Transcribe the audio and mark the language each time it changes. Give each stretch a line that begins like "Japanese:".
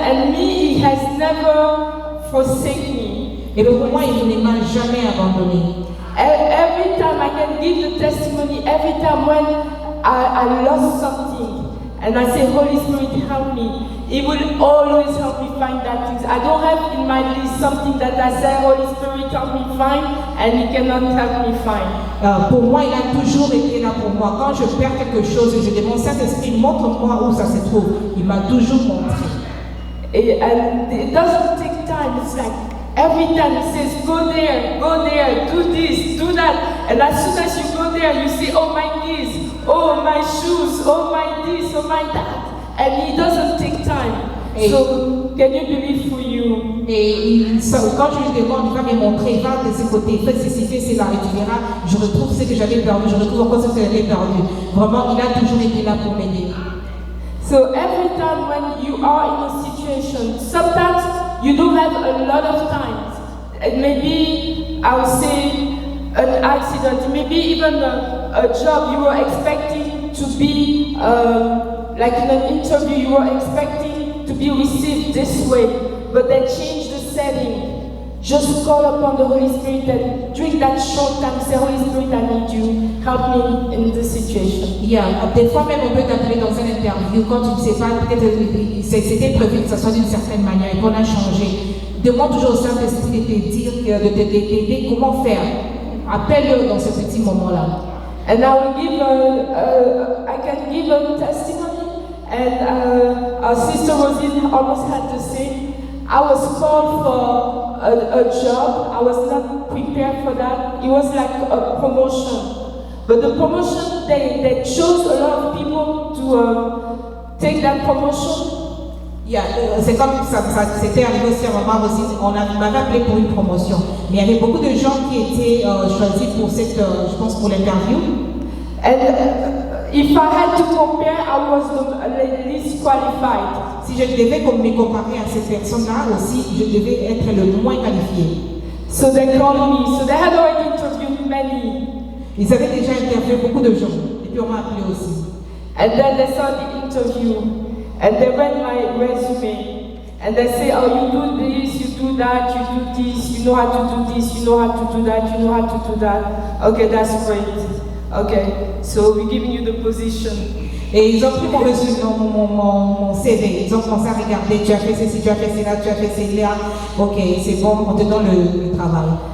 English: And me, He has never forsaken me.
French: Et pour moi, il ne m'a jamais abandonné.
English: Every time I can give the testimony, every time when I lost something, and I say, Holy Spirit, help me. He will always help me find that thing. I don't have in my list something that I say, Holy Spirit, help me find, and He cannot help me find.
French: Pour moi, il a toujours été là pour moi. Quand je perds quelque chose, je demande Saint-Esprit, montre-moi où ça se trouve. Il m'a toujours montré.
English: And it doesn't take time. It's like every time He says, go there, do this, do that. And as soon as you go there, you see, oh my knees, oh my shoes, oh my this, oh my that. And He doesn't take time. So, can you believe for you?
French: Et quand je lui demande, il va me montrer, il va de ce côté, fais ceci, fais cela, et tu verras, je retrouve ce que j'avais perdu, je retrouve encore ce que j'avais perdu. Vraiment, il a toujours été là pour m'aider.
English: So every time when you are in a situation, sometimes you don't have a lot of time. And maybe I would say an accident, maybe even a job you were expecting to be like in an interview, you were expecting to be received this way, but they changed the setting. Just call upon the Holy Spirit and during that short time, say, Holy Spirit, I need you. Help me in this situation.
French: Des fois même on peut t'appeler dans une interview quand tu ne sais pas, peut-être c'était prévu que ça soit d'une certaine manière et qu'on a changé. Demande toujours au Saint-Esprit de te dire, de t'aider comment faire. Appelle-le dans ce petit moment-là.
English: And I will give I can give a testimony, and our sister Rosine almost had to say, I was called for a job. I was not prepared for that. It was like a promotion. But the promotion, they chose a lot of people to take that promotion.
French: C'est comme ça, c'était arrivé aussi à maman aussi, on m'avait appelé pour une promotion. Mais il y avait beaucoup de gens qui étaient choisis pour cette, je pense, pour l'interview.
English: And if I had to compare, I was the least qualified.
French: Si je devais me comparer à cette personne-là aussi, je devais être le moins qualifié.
English: So they called me. So they had already interviewed many.
French: Ils avaient déjà interviewé beaucoup de gens. Et puis on m'a appelé aussi.
English: And then they saw the interview. And they read my resume. And they say, oh, you do this, you do that, you do this, you know how to do this, you know how to do that, you know how to do that. Okay, that's great. Okay, so we're giving you the position.
French: Et ils ont pris mon résumé, mon CV. Ils ont commencé à regarder, tu as fait ceci, tu as fait cela, tu as fait cela. Ok, c'est bon, on te donne le travail.